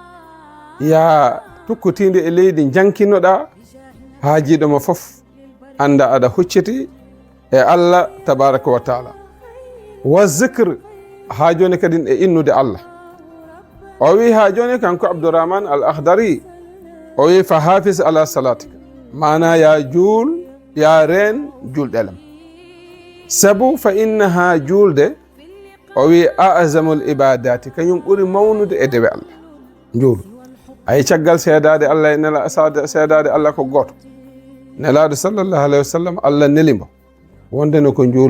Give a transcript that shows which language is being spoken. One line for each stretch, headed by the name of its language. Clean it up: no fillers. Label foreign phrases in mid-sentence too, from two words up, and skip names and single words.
Fula: ya tukku tinde e leydi jankinoɗa haajiɗo ma fof anda aɗa hucciti e Allah
Arabic: تبارك وتعالى وذكر
Fula: ha joni kadin e innude Allah o wi ha joni kanko Abdourahman al Akhdari o wi
Arabic: فحافظ على صلاتك
Fula: mana ya juul ya reen julɗelam sabu
Arabic: فإنها
Fula: julde o wi
Arabic: أعظم العبادات
Fula: kañum ɓuri mawnude e dewe Allah juulu ay caggal seedade Allah e nela seedade Allah ko goto nelaɗo
Arabic: صلى الله عليه وسلم
Fula: Allah nelimo wonde no ko juulu